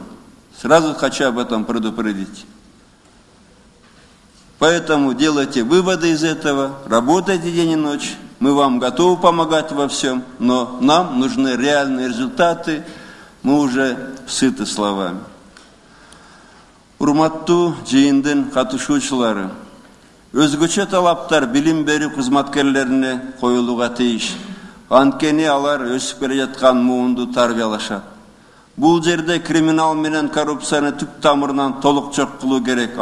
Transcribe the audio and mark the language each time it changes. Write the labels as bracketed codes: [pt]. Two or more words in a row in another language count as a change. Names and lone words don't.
[ru] Сразу хочу об этом предупредить. Поэтому делайте выводы из этого, работайте день и ночь. Мы вам готовы помогать во всем, но нам нужны реальные результаты. Мы уже сыты словами. [ky] Урматтуу жыйындын катышуучулары, өзгөчө талаптар билим берүү кызматкерлерине коюлууга тийиш. Анткени алар өсүп келе жаткан муунду тарбиялашат. Бул жерде криминал менен коррупцияны түп тамырынан толук жок кылуу керек.